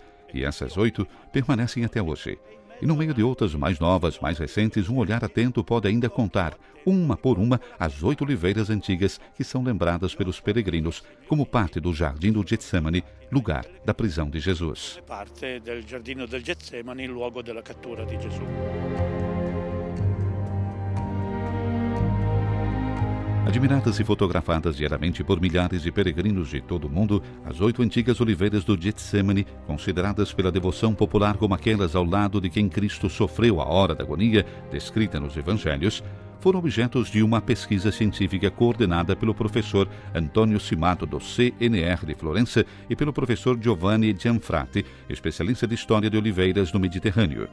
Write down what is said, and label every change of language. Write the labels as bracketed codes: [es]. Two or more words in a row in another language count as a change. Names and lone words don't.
[pt] E essas 8 permanecem até hoje. E no meio de outras mais novas, mais recentes, um olhar atento pode ainda contar, uma por uma, as 8 oliveiras antigas que são lembradas pelos peregrinos como parte do Jardim do Getsemane, lugar da prisão de Jesus. [it] Parte del Giardino del Getsemani, luogo della cattura di Gesù. [pt] Admiradas e fotografadas diariamente por milhares de peregrinos de todo o mundo, as 8 antigas oliveiras do Getsemane, consideradas pela devoção popular como aquelas ao lado de quem Cristo sofreu a hora da agonia, descrita nos Evangelhos, foram objetos de uma pesquisa científica coordenada pelo professor Antônio Simato, do CNR de Florença, e pelo professor Giovanni Gianfrati, especialista de História de Oliveiras no Mediterrâneo.